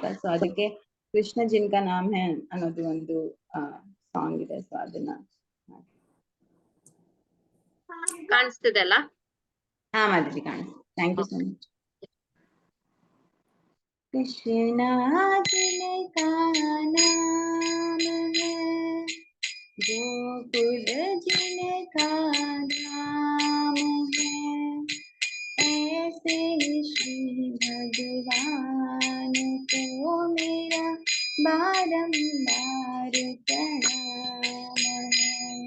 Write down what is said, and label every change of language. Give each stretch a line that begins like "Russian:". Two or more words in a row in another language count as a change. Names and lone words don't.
Kannada: ಸೊ ಅದಕ್ಕೆ
Hindi: कृष्ण जिनका नाम है
Kannada: ಅನ್ನೋದು ಒಂದು ಸಾಂಗ್ ಇದೆ. ಸೊ ಅದನ್ನ ಕಾಣಿಸ್ತಿದೆ ಅಲ್ಲ? ಮಾಧುರಿ ಕಾಣಿಸ್ತು.
English: thank you so much.
Hindi: कृष्ण जिनका नाम है, गोकुल जिनका धाम है, ऐसे श्री भगवान बारंबार प्रणाम है।